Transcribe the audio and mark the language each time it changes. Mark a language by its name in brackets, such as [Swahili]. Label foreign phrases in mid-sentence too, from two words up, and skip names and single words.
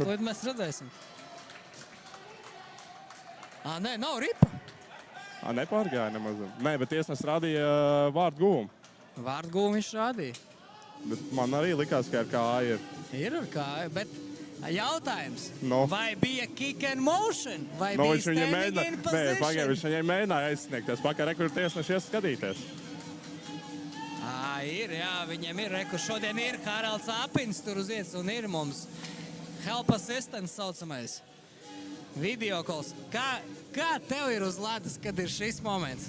[Latvian] To mēs redzēsim. Nē, nav ripa. Nepārgāja nemaz. Nē, bet tiesnes rādīja vārdu guvumu. Vārdu guvumu viņš rādīja. Bet man arī likās, ka ar kāju ir. Ir ar kāju, bet jautājums. No. Vai bija [English] kick and motion? [Latvian] Vai bija [English] standing in position? [Latvian] Nē, pagaid, viņš viņai mēģināja aizsniegties. Pakaļ rekur tiesneši ies skatīties. Ir, viņiem ir rekur. Šodien ir Haralds Apins tur uz vietas un ir mums [English] help assistants [Latvian] saucamais. Videokols. Kā tev ir uz ledus, kad ir šis moments?